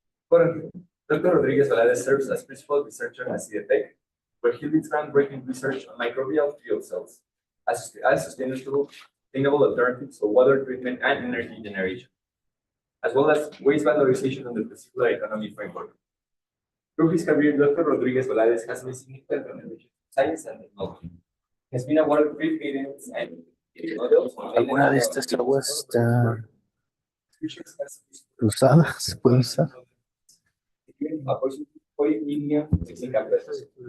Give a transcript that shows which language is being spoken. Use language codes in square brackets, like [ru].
[en] Currently, Dr. Rodriguez Valadez serves as Principal Researcher at CDTech, where he leads groundbreaking research on microbial fuel cells as sustainable alternatives for water treatment and energy generation, as well as waste valorization under the circular economy framework. Through his career, Dr. Rodriguez Valadez has made significant contributions to science and technology. He has been awarded 3 patents and models. [es] ¿Alguna de estas aguas está usada? ¿Se puede usar? [en] Approximately 40 million Mexican pesos.